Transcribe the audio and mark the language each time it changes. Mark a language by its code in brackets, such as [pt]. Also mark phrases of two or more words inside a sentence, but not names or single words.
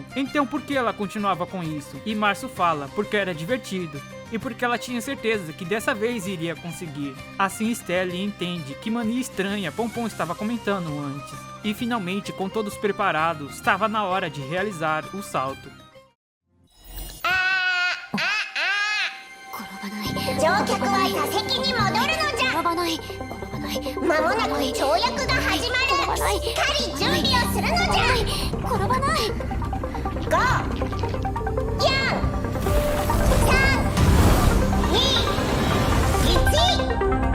[pt] Então por que ela continuava com isso? E Março fala porque era divertido e porque ela tinha certeza que dessa vez iria conseguir. Assim Stella entende que mania estranha Pompom estava comentando antes. E finalmente, com todos preparados, estava na hora de realizar o salto. [ja] 乗客は座席に戻るのじゃ。転ばない。間もなく跳躍が始まる。しっかり準備をするのじゃ。転ばない。5、4、3、2、1。